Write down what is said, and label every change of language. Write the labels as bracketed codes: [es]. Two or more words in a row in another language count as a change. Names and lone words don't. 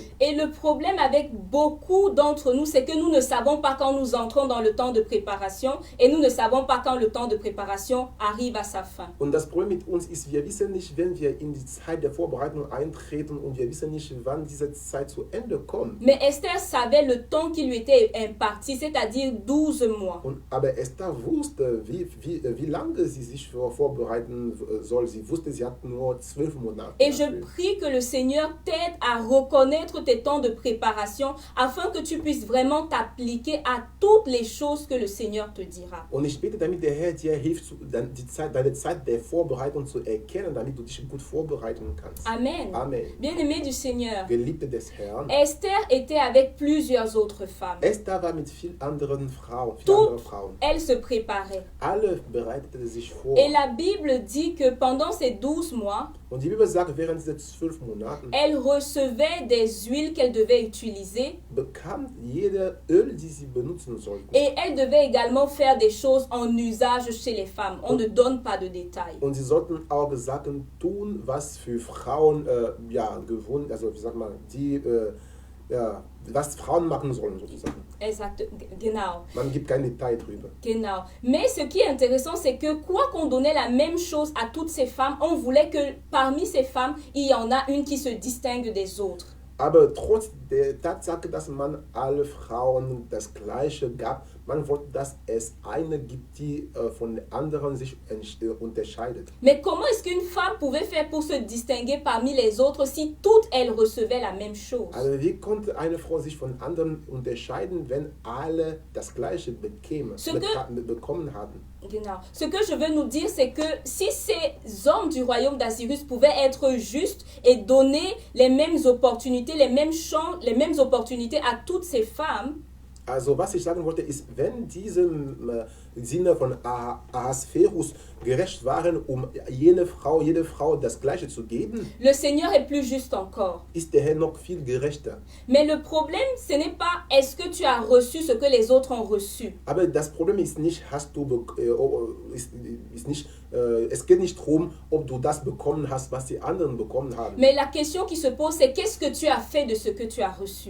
[fr] Et le problème avec beaucoup d'entre nous, c'est que nous ne savons pas quand nous entrons dans le temps de préparation et nous ne savons pas quand le temps de préparation arrive à sa fin. [de] Und das Problem mit uns ist, wir wissen nicht, wenn wir in die Zeit der Vorbereitung eintreten und wir wissen nicht, wann diese Zeit zu Ende kommt. [fr] Mais Esther savait le temps qui lui était imparti, c'est-à-dire 12 mois. [de] Aber Esther wusste, wie lange sie sich vorbereiten soll. Sie wusste, sie hat nur 12 Monate. [fr] Et je prie que le Seigneur t'aide à reconnaître tes temps de préparation afin que tu puisses vraiment t'appliquer à toutes les choses que le Seigneur te dira. [de] Und ich bete, damit der Herr dir hilft, deine Zeit der Vorbereitung zu erkennen, damit du dich gut vorbereiten kannst. [fr] Amen. [de] Amen. [fr] Bien-aimé du Seigneur, [de] Geliebte des Herrn. [fr] Esther était avec plusieurs autres femmes. [de] Esther war mit vielen anderen Frauen. [fr] Toutes, elles se préparaient. [de] Alle bereiteten sich vor. [fr] Et la Bible dit que pendant ces 12 mois, [de] Und die Bibel sagt, während dieser 12 Monaten [fr] elles recevaient des huiles qu'elles devaient utiliser [de] bekam jede Öl, die sie benutzen sollten. [fr] et elles devaient également faire des choses en usage chez les femmes. On ne donne pas de détails. [de] Und sie sollten auch Sachen tun, was für Frauen gewohnt, also wie sagt man, was Frauen machen sollen sozusagen. Exact, genau. Man gibt kein Detail drüber. Genau. [fr] Mais ce qui est intéressant, c'est que quoi qu'on donnait la même chose à toutes ces femmes, on voulait que parmi ces femmes, il y en a une qui se distingue des autres. [de] Aber trotz der Tatsache, dass man alle Frauen das Gleiche gab, man wollte, dass es eine gibt, die von den anderen sich unterscheidet. [fr] Mais comment est-ce qu'une femme pouvait faire pour se distinguer parmi les autres si toutes elles recevaient la même chose? [de] Also wie konnte eine Frau sich von anderen unterscheiden, wenn alle das Gleiche bekommen hatten? Genau. [fr] Ce que je veux nous dire, c'est que si ces hommes du royaume d'Assyrus pouvaient être justes et donner les mêmes opportunités, les mêmes opportunités à toutes ces femmes, [de] also was ich sagen wollte, ist, wenn diese Sinne von Ahasverus gerecht waren, jede Frau das Gleiche zu geben, [fr] le Seigneur est plus juste encore. [de] Ist der Herr noch viel gerechter. [fr] Mais le problème, ce n'est pas est-ce que tu as reçu ce que les autres ont reçu. [de] Aber das Problem ist nicht, es geht nicht darum, ob du das bekommen hast, was die anderen bekommen haben. [fr] Mais la question qui se pose, c'est qu'est-ce que tu as fait de ce que tu as reçu.